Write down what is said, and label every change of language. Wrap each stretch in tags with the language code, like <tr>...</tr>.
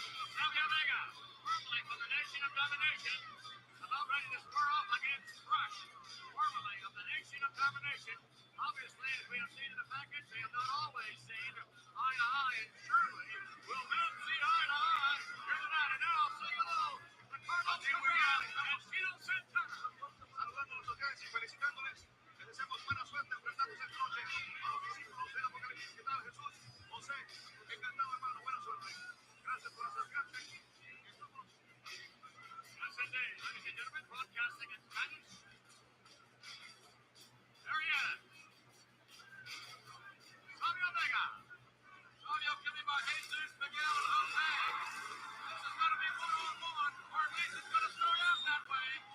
<en>Savia Vega, formerly from the Nation of Domination, about ready to square off against Crush, formerly of the Nation of Domination. Obviously, as we have seen in the package, they have not always seen eye to eye, and surely will men see eye to eye here tonight. And now, say hello, the Carlos Corral and Chino Santana.</en> <es>Saludando a los audiencias y felicitándoles. Les deseamos buena suerte enfrentando esta noche a los discípulos del Apocalipsis. ¿Qué tal, Jesús? José, encantado, hermano. Buena suerte. Gracias por acercarte.</es> <en>Yes, indeed. Ladies and gentlemen, broadcasting in Spanish. There he is. Savio Vega. Savio, give me my Jesus, Miguel, and Jose. This is going to be one-on-one, or at least it's going to start out that way.</en>